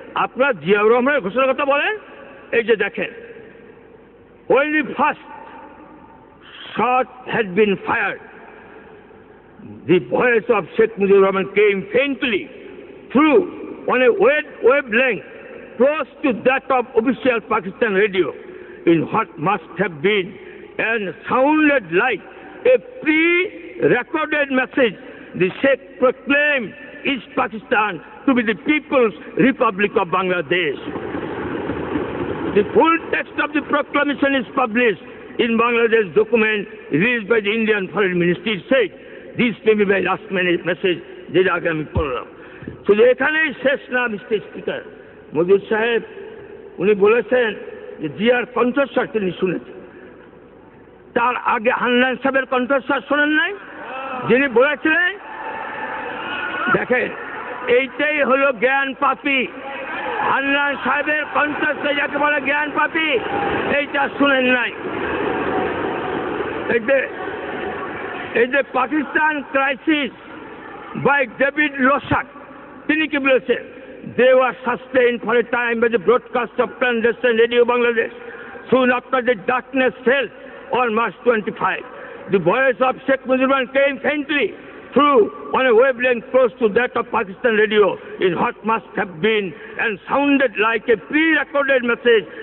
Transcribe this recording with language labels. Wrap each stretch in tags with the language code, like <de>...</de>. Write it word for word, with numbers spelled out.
<bn>আপনার জিয়াউর রহমানের ঘোষণার কথা বলেন। এই যে দেখেন,</bn> <en>When the first shot had been fired, the voice of Sheikh Mujibur Rahman came faintly through on a wave length close to that of official Pakistan radio in what must have been and sounded like a pre-recorded message. The Sheikh proclaimed East Pakistan to be the People's Republic of Bangladesh. The full text of the proclamation is published in Bangladesh document released by the Indian Foreign Ministry. It said, this may be my last minute message.</en> <bn>যেটা আগে আমি পড়লাম। So এখানেই শেষ না mister speaker. মজুর সাহেব উনি বলেছেন যে জিয়ার কণ্ঠস্বর তিনি শুনেছেন। তার আগে হান্নান সাহেবের কণ্ঠস্বর শোনেন নাই, যিনি বলেছিলেন, দেখেন এইটাই হলো জ্ঞান পাপী। হান্নান সাহেবের কণ্ঠস্থ যাকে বলে জ্ঞান পাপী, এইটা শুনেন নাই। এই যে এই যে Pakistan crisis by David Loshak, তিনি কি বলেছেন?</bn> <en>They were sustained for a time by the broadcast of clandestine Radio Bangladesh. Soon after the darkness fell on March twenty-fifth, the voice of Sheikh Mujibur came faintly through on a wavelength close to that of Pakistan radio in what must have been and sounded like a pre-recorded message.</en>